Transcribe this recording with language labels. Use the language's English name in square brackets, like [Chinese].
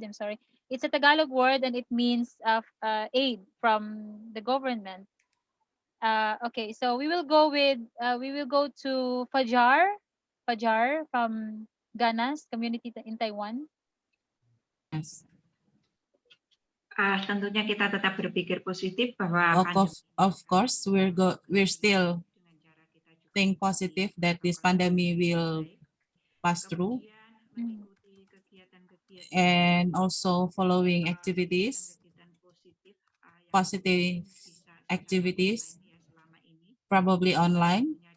[English] I'm sorry, it's a Tagalog word, and it means aid from the government. Okay, so we will go to Fajar from Ghana's community in Taiwan. Yes. [Indonesian] Tentunya kita tetap berpikir positif bahwa [English] Of course, we're still think positive that this pandemic will pass through, and also following activities, positive activities, probably online.